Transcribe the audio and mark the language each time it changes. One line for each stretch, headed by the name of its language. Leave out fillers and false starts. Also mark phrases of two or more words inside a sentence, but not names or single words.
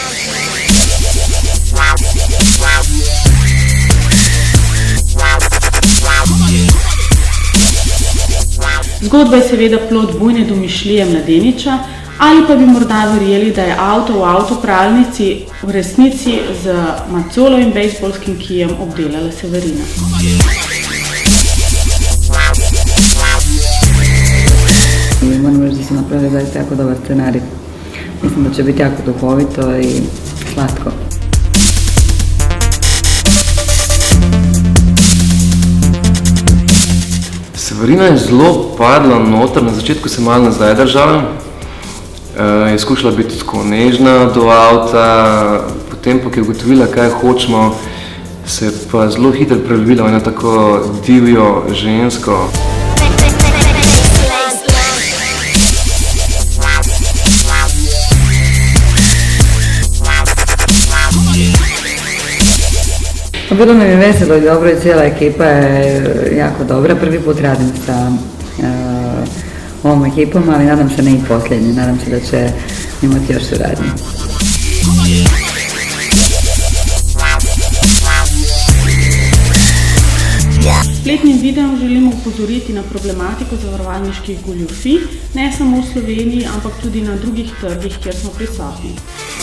Slovenian: Zgodba je seveda plod bujne domišljije mladeniča, ali pa bi morda verjeli, da je avto v avtopralnici v resnici z macolo in bejzbolskim kijem obdelala Severina.
Croatian: Moram reći da su napravili zaista jako dobar scenarij. Mislim da će biti jako duhovito i slatko.
Slovenian: Severina je zelo padla noter, na začetku se malo nazaj držala. Je skušala biti tako nežna do avta, potem pa, ko je ugotovila, kaj hočemo, se je pa zelo hitro prelevila v eno tako divjo žensko.
Croatian: Bilo mi je veselo i dobro i cijela ekipa je jako dobra. Prvi put radim sa ovom ekipom, ali nadam se ne i posljednji. Nadam se da će imati još suradnje.
Slovenian: Spletnim videom želimo upozoriti na problematiko zavarovalniških goljufij, ne samo v Sloveniji, ampak tudi na drugih trgih, kjer smo prisotni.